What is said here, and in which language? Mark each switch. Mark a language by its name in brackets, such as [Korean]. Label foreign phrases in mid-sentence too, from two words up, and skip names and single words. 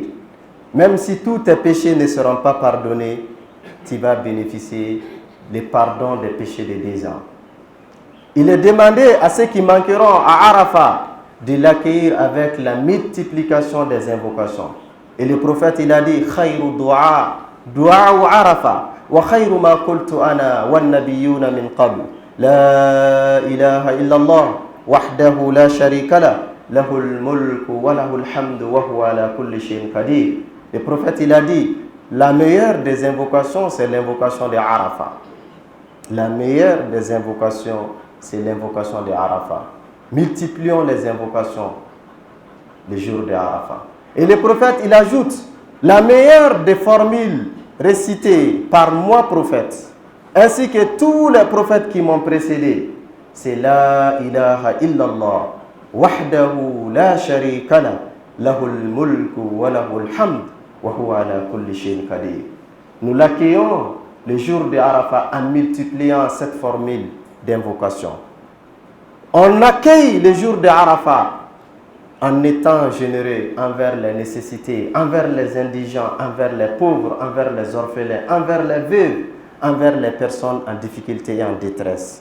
[French] Même si tous tes péchés ne seront pas pardonnés, tu vas bénéficier du pardon des péchés de 2 ans. Il est demandé à ceux qui manqueront à Arafat de l'accueillir avec la multiplication des invocations. Et le prophète, il a dit, [Arabic] خير دعاء عرفة، وخير ما قلت أنا والنبيون من قبل. لا إله إلا الله وحده لا شريك له، له الملك وله الحمد وهو على كل شيء قدير. [French] Le prophète, il a dit, la meilleure des invocations, c'est l'invocation de Arafat. La meilleure des invocations, c'est l'invocation de Arafat. Multiplions les invocations les jours de Arafat. Et le prophète, il ajoute, la meilleure des formules récitées par moi, prophète, ainsi que tous les prophètes qui m'ont précédé, c'est [Arabic] لا إله إلا الله وحده لا شريك له، له الملك وله الحمد وهو على كل شيء قدير. [French] Nous l'accueillons le jour de Arafat en multipliant cette formule d'invocation. On accueille le jour de Arafat en étant généreux envers les nécessités, envers les indigents, envers les pauvres, envers les orphelins, envers les veuves, envers les personnes en difficulté et en détresse.